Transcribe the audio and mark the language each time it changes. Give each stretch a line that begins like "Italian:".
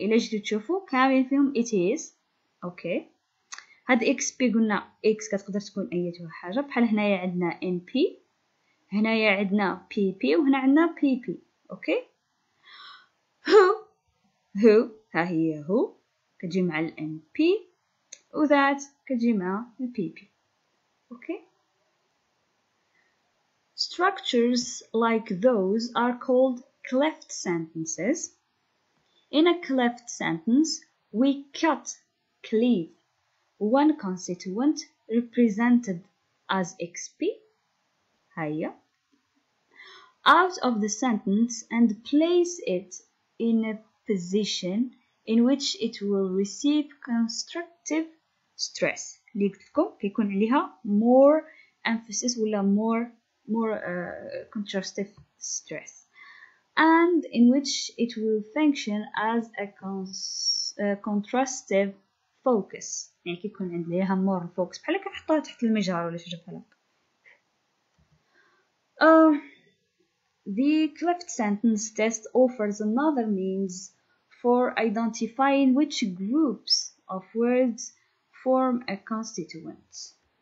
Arabic: الا جيتو تشوفوا كاملين فيهم
English: it is.
Arabic: اوكي هاد xp قلنا x كتقدر تكون ايتها حاجه، بحال هنايا عندنا np، هنايا عندنا pp، وهنا عندنا pp. اوكي who ها هي who كتجي مع ال np، و that كتجي مع ال pp.
English: Okay structures like those are called cleft sentences. In a cleft sentence, we cleave one constituent represented as xp
Arabic: هيا
English: out of the sentence and place it in a position in which it will receive constructive stress.
Arabic: اللي قلت لكم كيكون عليها
English: more emphasis
Arabic: ولا
English: more contrastive stress, and in which it will function as a contrastive focus.
Arabic: يعني كيكون عندها
English: more focus
Arabic: بحال كنحطوها تحت المجهر ولا شي بحال هكا.
English: The cleft sentence test offers another means for identifying which groups of words form a constituent.